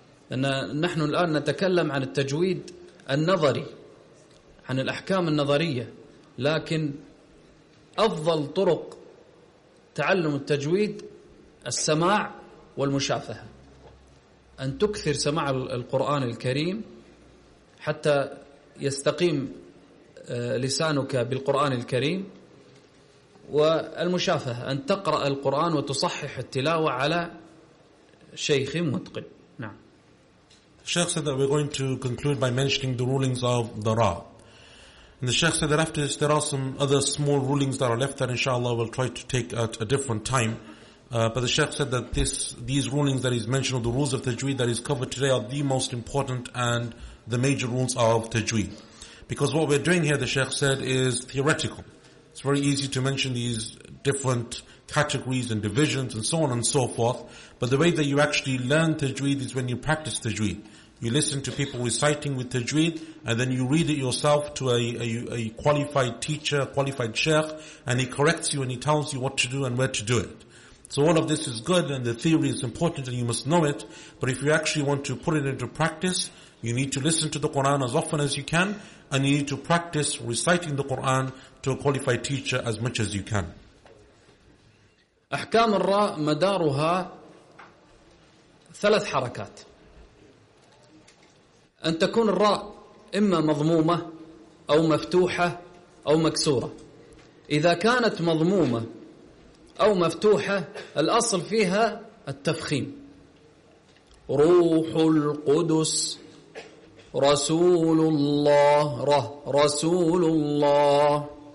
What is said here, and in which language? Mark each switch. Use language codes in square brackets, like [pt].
[ar] لأن نحن الآن نتكلم عن التجويد النظري, عن الأحكام النظرية, لكن أفضل طرق تعلم التجويد السماع والمشافهة, أن تكثر سماع القرآن الكريم حتى يستقيم لسانك بالقرآن الكريم, والمشافهة أن تقرأ القرآن وتصحح التلاوة على شيخ متقن. نعم. [en] الشيخ said that we're going to conclude by mentioning the rulings of the Ra. And the Sheikh said that after this, there are some other small rulings that are left that inshallah we'll try to take at a different time. But the Sheikh said that these rulings that he's mentioned, or the rules of Tajweed that he's covered today, are the most important and the major rules of Tajweed. Because what we're doing here, the Sheikh said, is theoretical. It's very easy to mention these different categories and divisions and so on and so forth. But the way that you actually learn Tajweed is when you practice Tajweed. You listen to people reciting with Tajweed, and then you read it yourself to a qualified teacher, a qualified sheikh, and he corrects you and he tells you what to do and where to do it. So all of this is good, and the theory is important and you must know it, but if you actually want to put it into practice, you need to listen to the Quran as often as you can, and you need to practice reciting the Quran to a qualified teacher as much as you can. [ar] أحكام الراء مدارها ثلاث حركات. أن تكون الراء إما مضمومة أو مفتوحة أو مكسورة. إذا كانت مضمومة أو مفتوحة الأصل فيها التفخيم, روح القدس رسول الله رسول الله.